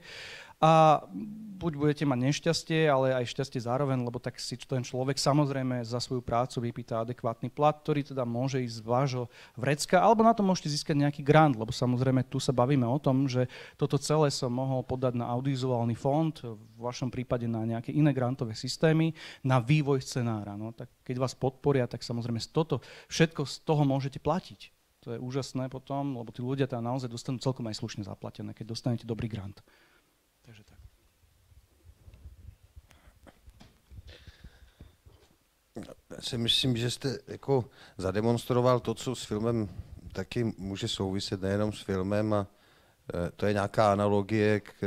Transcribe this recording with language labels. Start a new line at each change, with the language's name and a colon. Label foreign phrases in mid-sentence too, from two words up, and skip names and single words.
Slovak: A buď budete mať nešťastie, ale aj šťastie zároveň, lebo tak si ten človek samozrejme za svoju prácu vypýta adekvátny plat, ktorý teda môže ísť z vášho vrecka, alebo na to môžete získať nejaký grant, lebo samozrejme tu sa bavíme o tom, že toto celé som mohol podať na audiovizuálny fond, v vašom prípade na nejaké iné grantové systémy, na vývoj scenára. No, tak keď vás podporia, tak samozrejme všetko z toho môžete platiť. To je úžasné potom, lebo tí ľudia tam naozaj dostanú celkom aj slušne zaplatené, keď dostanete dobrý grant. Takže tak.
Czech: Já si myslím, že jste jako zademonstroval to, co s filmem taky může souviset nejenom s filmem a to je nějaká analogie